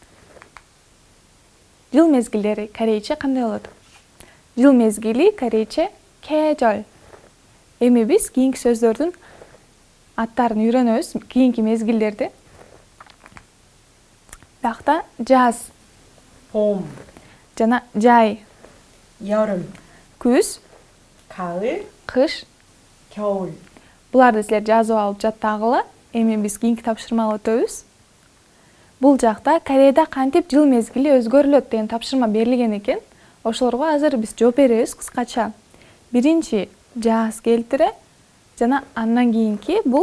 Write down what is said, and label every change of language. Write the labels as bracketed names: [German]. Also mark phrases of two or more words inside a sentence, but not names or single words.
[Kyrgyz] Жыл мезгилдери корейче кандай болот? Жыл мезгили корейче 계절. Эми биз кийинки сөздөрдүн аттарын үйрөнөбүз, кийинки мезгилдерди. Бакта жаз, [Korean] 봄, [Kyrgyz] жана жай, [Korean] 여름, [Kyrgyz] күз, [Korean] 가을, [Kyrgyz] кыш. [Korean] 겨울. [Kyrgyz] Буларды силер жазып алып жаттагыла. Эми биз кийинки тапшырмага өтөбүз. Бул жакта Кореяда кантип жыл мезгили өзгөрүлөт деген тапшырма берилген экен. Ошолорго азыр биз жооп беребиз кыскача. Биринчи жаз келтире жана андан кийинки бул